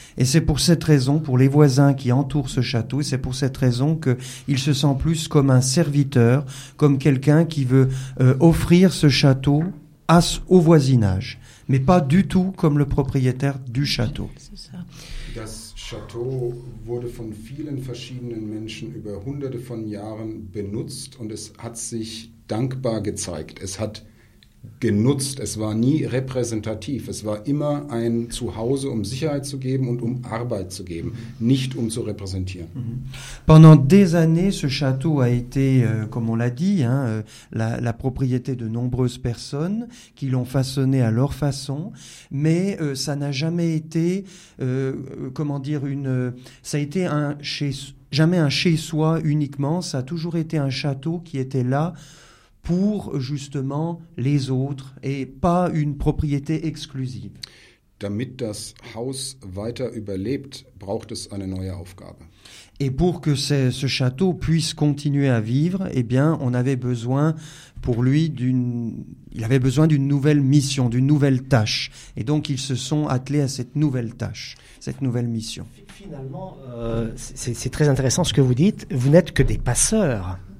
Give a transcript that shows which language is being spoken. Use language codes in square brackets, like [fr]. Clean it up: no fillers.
[fr] Et c'est pour cette raison, pour les voisins qui entourent ce château, c'est pour cette raison qu'il se sent plus comme un serviteur, comme quelqu'un qui veut offrir ce château au voisinage. Mais pas du tout comme le propriétaire du château. [de] Das Château wurde von vielen verschiedenen Menschen über hunderte von Jahren benutzt und es hat sich dankbar gezeigt. Es hat genutzt, es war nie repräsentativ. Es war immer ein Zuhause, um Sicherheit zu geben und um Arbeit zu geben, nicht um zu repräsentieren. [fr] Pendant des années, ce château a été, comme on l'a dit, hein, la propriété de nombreuses personnes qui l'ont façonné à leur façon, mais ça n'a jamais été, jamais un chez-soi uniquement, ça a toujours été un château qui était là pour justement les autres et pas une propriété exclusive. [de] Damit das Haus weiter überlebt, braucht es eine neue Aufgabe. [fr] Et pour que ce château puisse continuer à vivre, eh bien, on avait besoin pour lui d'une nouvelle mission, d'une nouvelle tâche. Et donc, ils se sont attelés à cette nouvelle tâche, cette nouvelle mission. Finalement, c'est très intéressant ce que vous dites. Vous n'êtes que des passeurs.